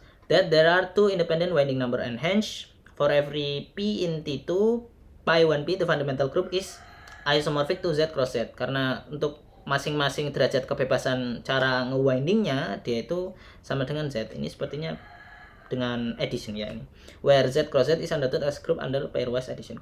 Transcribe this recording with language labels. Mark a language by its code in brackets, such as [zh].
[en] That there are two independent winding number, and hence for every p in T2 pi 1p the fundamental group is isomorphic to Z cross Z. [id] Karena untuk masing-masing derajat kebebasan cara ngewindingnya dia itu sama dengan Z. Ini sepertinya dengan addition ya ini. [en] Where Z cross Z is understood as group under pairwise addition.